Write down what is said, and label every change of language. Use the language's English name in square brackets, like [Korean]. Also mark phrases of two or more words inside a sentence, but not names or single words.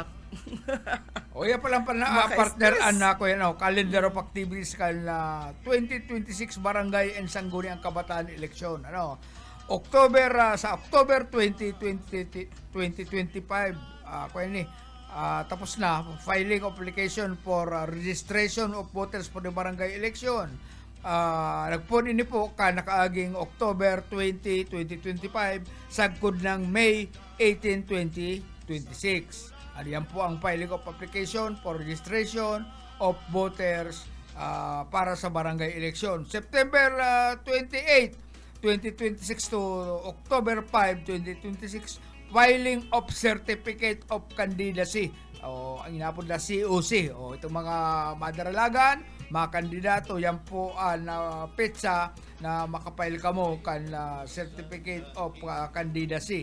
[Bikol] O yan palang partner anak ko yan, [English] calendar of activities [Bikol] na 2026 Barangay and Sangguniang Kabataan Eleksyon. [English] Sa October 20, 2025, [Bikol] tapos na [English] filing of application for registration of voters for the barangay election. [Bikol] Nagpon ini po nakaaging October 20, 2025 sagkod ng May 18, 2026. Yan po ang [English] filing of application for registration of voters [Bikol] para sa [English] barangay election. September 28, 2026 to October 5, 2026, filing of certificate of candidacy. [Bikol] Ang inapod na COC. Itong mga madaralagan, mga kandidato, yan po na petsa na makapile ka mo kan [English] certificate of candidacy.